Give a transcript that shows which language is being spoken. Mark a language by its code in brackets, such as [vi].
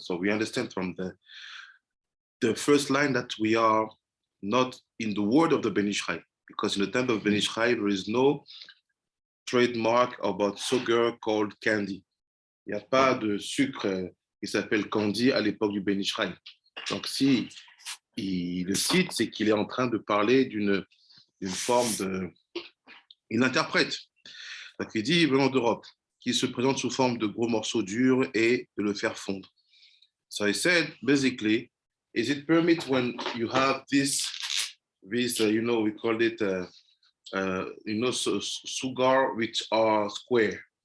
[en] So we understand from the first line that we are not in the word of the Ben Ish Chai, because in the time of Ben Ish Chai, there is no trademark about sugar called candy. [fr] Il n'y a pas de sucre qui s'appelle candy à l'époque du Ben Ish Chai. Donc si il le cite, c'est qu'il est en train de parler d'une forme de... Il interprète. Donc il dit venant d'Europe, qui se présente sous forme de gros morceaux durs et de le faire fondre. [en] So I said, basically, is it permit when you have this you know, we call it, you know, sugar which are square.